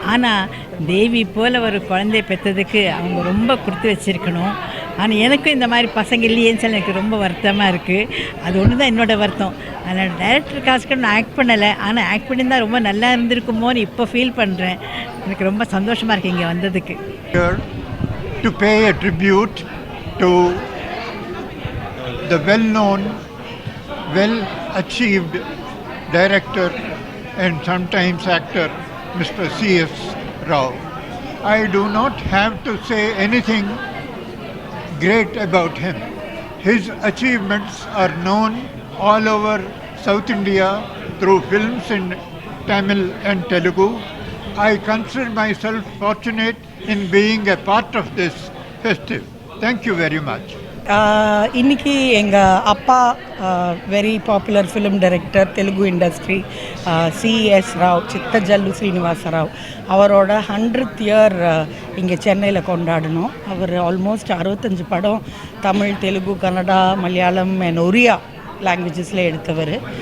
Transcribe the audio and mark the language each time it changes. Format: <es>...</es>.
<ta>ஆனால் தேவி போல் ஒரு குழந்தைய பெற்றதுக்கு அவங்க ரொம்ப கொடுத்து வச்சுருக்கணும். ஆனால் எனக்கும் இந்த மாதிரி பசங்க இல்லையேன்னு சொல்லி எனக்கு ரொம்ப வருத்தமாக இருக்குது. அது ஒன்று தான் என்னோடய வருத்தம். அதனால் டைரக்டர் காஸ்க்கு நான் ஆக்ட் பண்ணலை, ஆனால் ஆக்ட் பண்ணியிருந்தால் ரொம்ப நல்லா இருந்திருக்குமோன்னு இப்போ ஃபீல் பண்ணுறேன். எனக்கு ரொம்ப சந்தோஷமாக இருக்குது இங்கே வந்ததுக்கு.</ta> <en>To pay a tribute to the well-known, well-achieved director and sometimes actor, Mr. C.S. Rao. I do not have to say anything great about him. His achievements are known all over South India through films in Tamil and Telugu. I consider myself fortunate in being a part of this festival. Thank you very much.</en> <ta>இன்னைக்கு எங்கள் அப்பா</ta> <en>very popular film director,</en> <ta>Telugu industry, CS Rao, சித்தஜல்லு Srinivasarao, அவரோட 100th year இங்கே சென்னையில் கொண்டாடணும். அவர் almost 65 படம் Tamil, Telugu, Kannada, Malayalam and Oriya லாங்குவேஜஸில் எடுத்தவர்.</ta>